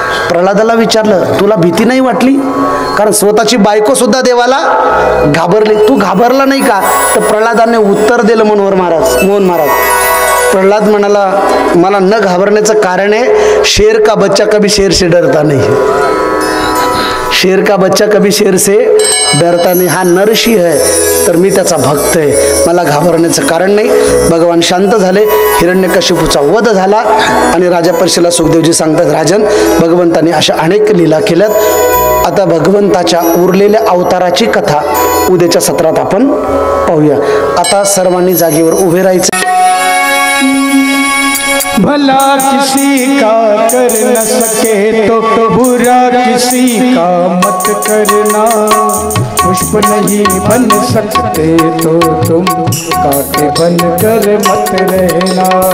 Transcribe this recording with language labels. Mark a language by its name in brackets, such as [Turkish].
[Marathi] प्रल्हादाला विचारलं तुला भीती नाही वाटली? कारण स्वतःची बायको सुद्धा देवाला घाबरली. तू घाबरला नाही का? तर प्रल्हादाने उत्तर दिलं मोहन महाराज. प्रल्हाद म्हणाला मला न घाबरण्याचं कारण आहे [Hindi] शेर का बच्चा कभी शेर से डरता नहीं. शेर का बच्चा कभी शेर से डरता नहीं. [Marathi] हा नरसिंह आहे तर मी त्याचा भक्त आहे, मला घाबरण्याचं कारण नाही. भगवान शांत झाले. हिरण्यकश्यपूचा वध झाला आणि राजा परीक्षेला सुखदेवजी सांगतात राजन भगवंताने अशा अनेक लीला केल्यात. आता भगवंताच्या उरलेल्या अवताराची कथा उद्याच्या सत्रात आपण पाहूया. आता सर्वांनी जागेवर उभे राहायचं. [Hindi] भला किसी का कर न सके तो बुरा किसी का मत करना. पुष्प नहीं बन सकते तो तुम कांटे बन कर मत रहना.